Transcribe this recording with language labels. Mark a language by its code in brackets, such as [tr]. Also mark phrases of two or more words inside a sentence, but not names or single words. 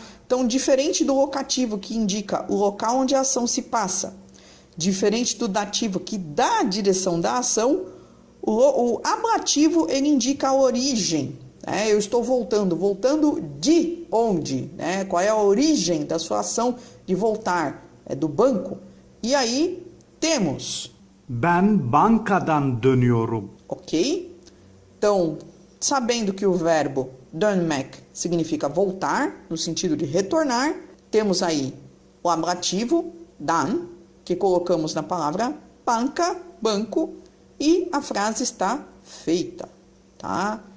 [pt] Então, diferente do locativo, que indica o local onde a ação se passa, diferente do dativo, que dá a direção da ação, o ablativo, ele indica a origem. Eu estou voltando de onde? Qual é a origem da sua ação de voltar? É do banco. E aí, temos. [tr] Ben bankadan dönüyorum. [pt] Ok? Então, sabendo que o verbo dönmek significa voltar, no sentido de retornar, temos aí o ablativo, dan, que colocamos na palavra banca, banco, e a frase está feita, tá?